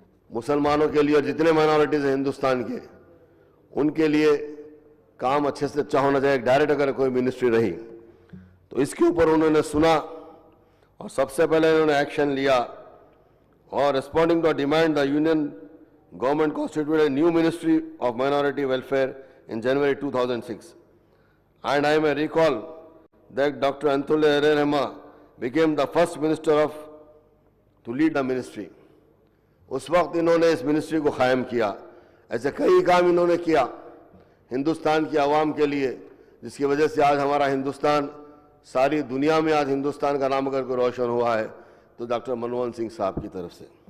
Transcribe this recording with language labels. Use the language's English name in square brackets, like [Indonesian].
[Urdu] مسلمانوں کے لیے اور جتنے مائنورٹیز ہیں ہندوستان کے ان کے لیے کام اچھے سے اچھا ہونا چاہیے، ڈائریکٹ اگر کوئی منسٹری رہی تو اس کے اوپر انہوں نے سنا اور سب سے پہلے انہوں نے ایکشن لیا اور [English] Responding to demand the union government constituted a new Ministry of Minority Welfare in January 2006. And I may recall that Dr. Anthony Rehma became the first minister to lead the ministry. [Urdu] اس وقت انہوں نے اس ministry کو قائم کیا۔ ایسے کئی کام انہوں نے کیا ہندوستان کی عوام کے لیے، جس کی وجہ سے آج ہمارا ہندوستان ساری دنیا میں آج ہندوستان کا نام کر کے روشن ہوا ہے تو ڈاکٹر منموہن سنگھ صاحب کی طرف سے.